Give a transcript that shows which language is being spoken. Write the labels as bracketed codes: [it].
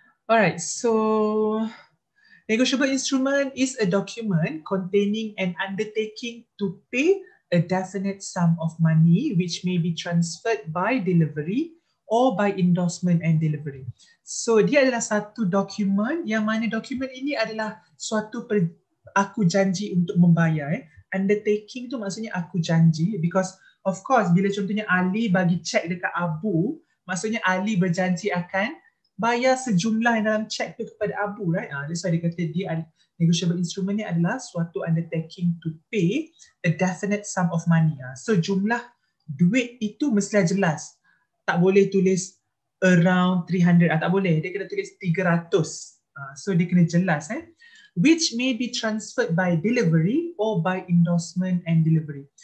[en] Alright, so negotiable instrument is a document containing an undertaking to pay a definite sum of money which may be transferred by delivery or by endorsement and delivery. [ms] So dia adalah satu dokumen yang mana dokumen ini adalah suatu aku janji untuk membayar. Undertaking tu maksudnya aku janji, [en] because of course [ms] bila contohnya Ali bagi cek dekat Abu, maksudnya Ali berjanji akan bayar sejumlah yang dalam cek tu kepada Abu, right? [en] That's why [ms] dia kata dia [en] negotiable instrument ni adalah suatu undertaking to pay a definite sum of money. [ms] So jumlah duit itu mestilah jelas. Tak boleh tulis around 300, tak boleh. Dia kena tulis 300. So dia kena jelas. [en] Which may be transferred by delivery or by endorsement and delivery.